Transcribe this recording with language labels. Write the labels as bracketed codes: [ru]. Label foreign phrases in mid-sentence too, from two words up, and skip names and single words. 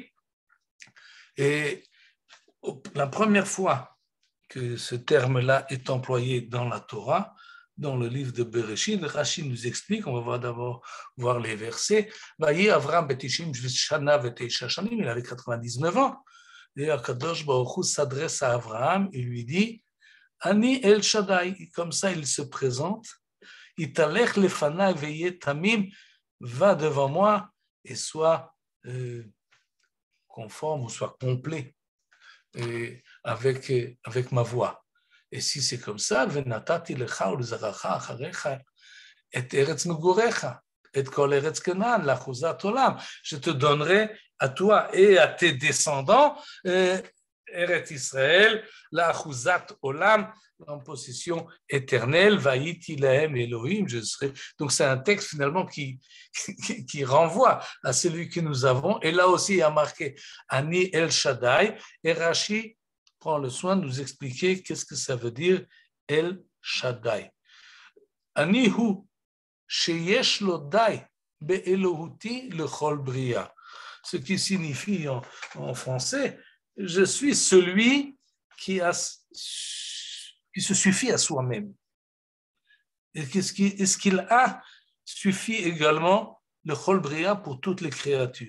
[fr] Et la première fois que ce terme-là est employé dans la Torah, dans le livre de Bereshit, Rashi nous explique, on va d'abord voir les versets. Il avait 99 ans. Et [he] הקדוש ברוך הוא [fr] s'adresse à Abraham et lui dit [he] אני אל שדי, [fr] comme ça il se présente. [he] התהלך לפני והיה תמים, [fr] va devant moi et sois conforme ou soit complet avec ma voix. Et si c'est comme ça, [he] ונתתי לך ולזרעך אחריך את ארץ מגריך את כל ארץ כנען לאחזת עולם. [fr] Je te donnerai à toi et à tes descendants Eretz Israël, [he] לאחזת עולם, [fr] en possession éternelle, [he] והייתי להם אלהים, [fr] je serai. Donc c'est un texte finalement qui renvoie à celui que nous avons. Et là aussi il y a marqué [he] אני אל שדי, [fr] et Rashi prend le soin de nous expliquer qu'est-ce que ça veut dire El Shaddai. [he] אני הוא שיש לו די באלהותו לכל בריה. [fr] Ce qui signifie en français, je suis celui qui se suffit à soi-même. Et est-ce qu'il a suffi également le [he] כל בריה [fr] pour toutes les créatures?